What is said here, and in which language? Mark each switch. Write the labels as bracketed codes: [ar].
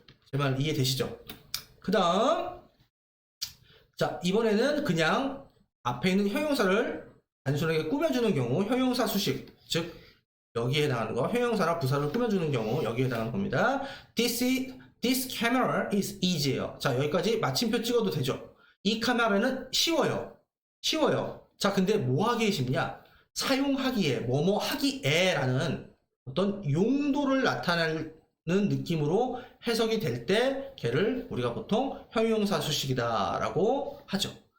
[ko] 제 말 이해되시죠? 그 다음, 자, 이번에는 그냥 앞에 있는 형용사를 단순하게 꾸며주는 경우, 형용사 수식, 즉 여기에 해당하는 거, 형용사나 부사를 꾸며주는 경우 여기에 해당하는 겁니다. [en] This camera is easy예요. [ko] 자, 여기까지 마침표 찍어도 되죠. 이 카메라는 쉬워요. 자, 근데 뭐 하기에 쉽냐? 사용하기에, 뭐뭐 하기에 라는 어떤 용도를 나타내는 느낌으로 해석이 될 때 걔를 우리가 보통 형용사 수식이다 라고 하죠.